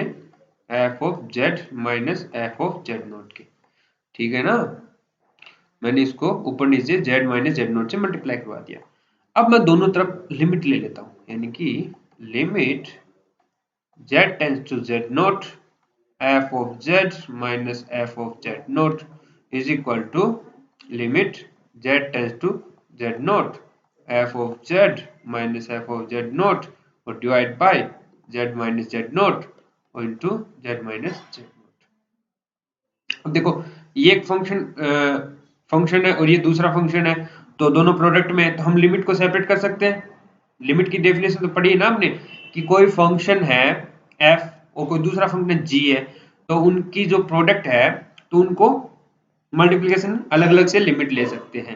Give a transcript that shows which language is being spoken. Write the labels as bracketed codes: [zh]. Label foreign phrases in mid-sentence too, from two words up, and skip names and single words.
[en] f of z minus f of z naught [hi] के, ठीक है ना। मैंने इसको ऊपर नीचे [en] z minus z naught [hi] से मल्टीप्लाई करवा दिया। अब मैं दोनों तरफ लिमिट ले लेता हूं, यानी कि [en] limit z tends to z naught f of z minus f of z naught is equal to limit z tends to z naught f of z minus f of z naught और divide by z minus z naught और into z minus z naught। [hi] अब देखो, ये एक फंक्शन है और ये दूसरा फंक्शन है, तो दोनों प्रोडक्ट में तो हम लिमिट को सेपरेट कर सकते हैं। लिमिट की डेफिनेशन तो पढ़ी है ना आपने, कि कोई फंक्शन है f और कोई दूसरा फंक्शन g है, तो उनकी जो प्रोडक्ट है तो उनको मल्टीप्लिकेशन अलग अलग से लिमिट ले सकते हैं।